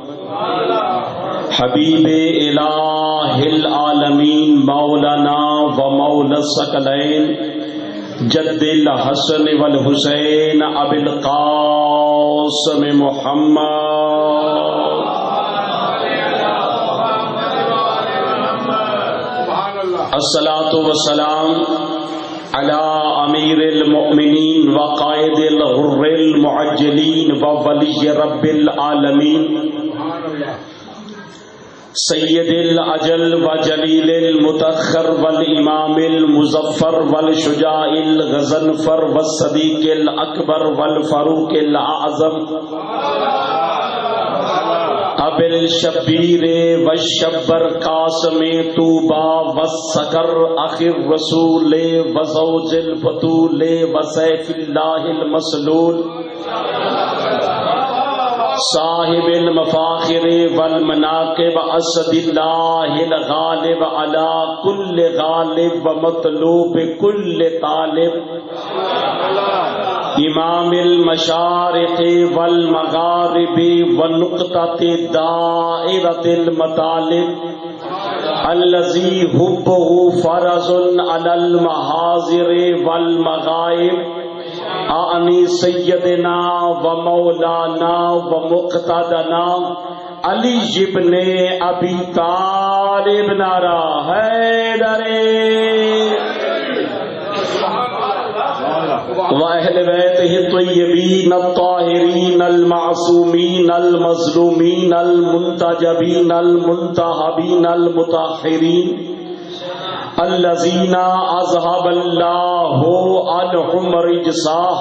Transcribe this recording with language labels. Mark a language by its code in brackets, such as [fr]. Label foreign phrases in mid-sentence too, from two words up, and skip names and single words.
[ar] حبیب الہ العالمین مولانا ومولا الثقلین جد الحسن والحسین ابی القاسم محمد الصلاة والسلام على امیر المؤمنین وقائد الغر المعجلین وولی رب العالمین سید الاجل وجلیل المتاخر والامام المظفر والشجاع الغضنفر والصدیق الاکبر والفاروق الاعظم ابی الشبیر والشبر قاسم طوبى والسکر اخی الرسول وزوج البتول وسیف اللہ المسلول صاحب المفاخر والمناقب اسد اللہ الغالب على كل غالب ومطلوب كل طالب امام المشارق والمغارب ونقطة دائرة المطالب الذي حبه فرض على المحاضر والمغائب آنی سیدنا و مولانا و مقتدنا علی ابن ابی طالب [ur] نعرہ حیدر [ar] و اہل بیتہ الطیبین الطاہرین المعصومین المظلومین المنتجبین المنتہبین المطہرین الذین اذهب اللہ عنہم رجسا